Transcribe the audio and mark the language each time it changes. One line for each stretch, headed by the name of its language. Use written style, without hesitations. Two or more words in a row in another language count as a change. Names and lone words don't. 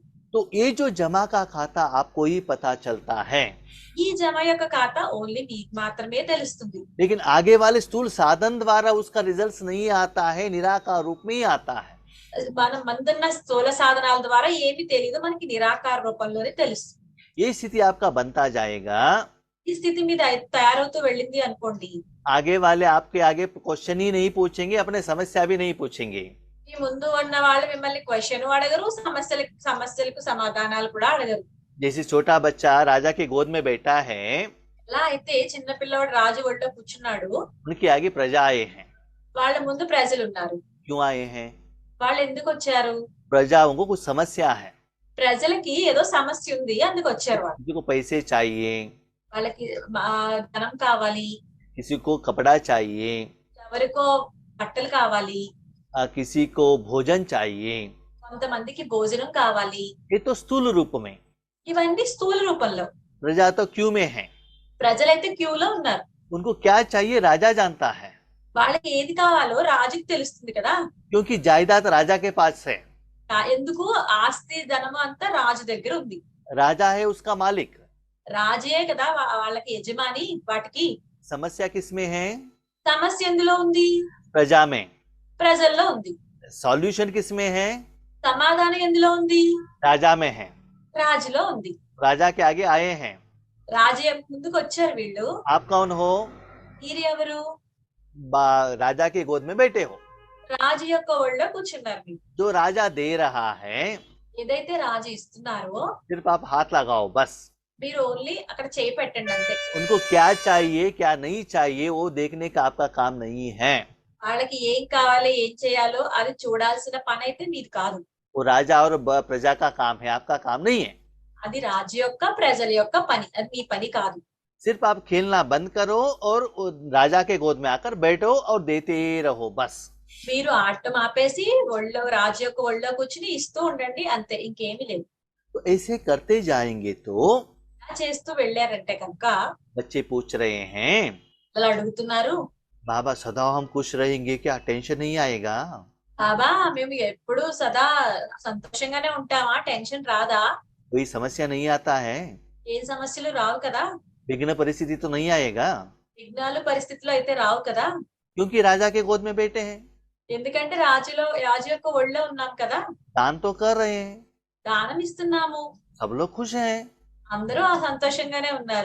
Hindi: तो ये जो जमा का खाता आपको ही पता चलता है,
Telugu: ఈ జమ యొక్క ఖాతా ఓన్లీ మీకు మాత్రమే తెలుస్తుంది.
Hindi: लेकिन आगे वाले स्थूल साधन द्वारा उसका रिजल्ट नहीं आता है, निराकार रूप में ही आता है।
Telugu: మనం మందున్న స్థూల సాధనాల ద్వారా ఏమి తెలియదు, మనకి నిరాకార రూపంలోనే తెలుస్తుంది.
Hindi: ये स्थिति आपका बनता जाएगा।
Telugu: ఈ స్థితి మీద తయారవుతూ వెళ్ళింది అనుకోండి,
Hindi: आगे वाले आपके आगे क्वेश्चन ही नहीं पूछेंगे, अपने समस्या भी नहीं पूछेंगे।
Telugu: మీ ముందు ఉన్న వాళ్ళు మిమ్మల్ని క్వశ్చన్ అడగరు, సమస్యలకు సమాధానాలు కూడా అడగరు.
Hindi: जैसे छोटा बच्चा राजा के गोद में बैठा है,
Telugu: ఎలా అయితే చిన్న పిల్లవాడు రాజు ఒళ్ళో కూర్చున్నాడు,
Hindi: उनके आगे प्रजा आए हैं।
Telugu: వాళ్ళ ముందు ప్రజలు ఉన్నారు.
Hindi: क्यों आए हैं?
Telugu: వాళ్ళు ఎందుకు వచ్చారు?
Hindi: प्रजाओं को कुछ समस्या है,
Telugu: ప్రజలకి ఏదో సమస్య ఉంది, అందుకు వచ్చారు. వాళ్ళు
Hindi: किसी को पैसे चाहिए,
Telugu: వాళ్ళకి ధనం కావాలి,
Hindi: किसी को कपड़ा चाहिए,
Telugu: ఎవరికో బట్టలు కావాలి,
Hindi: किसी को भोजन चाहिए।
Telugu: కొంతమందికి భోజనం కావాలి.
Hindi: ये तो स्थूल रूप में,
Telugu: ఇవన్నీ స్థూల రూపంలో.
Hindi: प्रजा तो क्यू में है,
Telugu: ప్రజలైతే క్యూలో ఉన్నారు.
Hindi: उनको क्या चाहिए राजा जानता है,
Telugu: వాళ్ళకి ఏది కావాలో రాజుకి తెలుస్తుంది కదా.
Hindi: क्योंकि जायदाद राजा के पास है,
Telugu: ఎందుకు ఆస్తి ధనము అంతా రాజు దగ్గర ఉంది.
Hindi: राजा है उसका मालिक।
Telugu: రాజే కదా వాళ్ళకి యజమాని. వాటికి
Hindi: समस्या किसमें है?
Telugu: సమస్య ఎందులో ఉంది?
Hindi: प्रजा में।
Telugu: ప్రజల్లో ఉంది.
Hindi: सॉल्यूशन किसमें है?
Telugu: సమాధానం ఎందులో ఉంది?
Hindi: राजा में है।
Telugu: రాజులో ఉంది.
Hindi: राजा के आगे आए हैं।
Telugu: రాజు ముందుకు వచ్చారు వీళ్ళు.
Hindi: आप कौन हो?
Telugu: వీరు ఎవరు?
Hindi: राजा के गोद में बैठे हो।
Telugu: రాజు యొక్క ఒళ్ళో కూర్చున్నారు మీరు.
Hindi: जो राजा दे रहा है,
Telugu: ఏదైతే రాజు ఇస్తున్నారో
Hindi: सिर्फ आप हाथ लगाओ बस।
Telugu: మీరు ఓన్లీ అక్కడ చేయి పెట్టండి అంతే.
Hindi: उनको क्या चाहिए क्या नहीं चाहिए वो देखने का आपका काम नहीं है।
Telugu: వాళ్ళకి ఏం కావాలి, ఏం చేయాలో అది చూడాల్సిన పని అయితే మీది కాదు.
Hindi: वो राजा और प्रजा का काम है, आपका काम नहीं है।
Telugu: అది రాజు యొక్క ప్రజల యొక్క పని, అది మీ పని కాదు.
Hindi: सिर्फ आप खेलना बंद करो और राजा के गोद में आकर बैठो और देते रहो बस।
Telugu: మీరు ఆడటం ఆపేసి రాజు యొక్క ఒళ్ళో కూర్చుని ఇస్తూ ఉండండి అంతే, ఇంకేమీ లేదు.
Hindi: तो ऐसे करते जाएंगे तो
Telugu: అలా చేస్తూ వెళ్ళారంటే కనుక
Hindi: बच्चे पूछ रहे हैं,
Telugu: అలా అడుగుతున్నారు,
Hindi: बाबा सदा हम खुश रहेंगे क्या, टेंशन नहीं आएगा?
Telugu: బాబా మేము ఎప్పుడు సదా సంతోషంగానే ఉంటామా, టెన్షన్ రాదా?
Hindi: कोई समस्या नहीं आता है?
Telugu: ఏం సమస్యలు రావు కదా?
Hindi: विघ्न परिस्थिति तो नहीं आएगा?
Telugu: విఘ్నాలు పరిస్థితులు అయితే రావు కదా?
Hindi: क्योंकि राजा के गोद में बैठे हैं,
Telugu: ఎందుకంటే రాజు యొక్క ఒళ్ళో ఉన్నాం కదా,
Hindi: दान तो कर रहे हैं,
Telugu: దానం ఇస్తున్నాము,
Hindi: सब लोग खुश हैं,
Telugu: అందరూ సంతోషంగానే ఉన్నారు,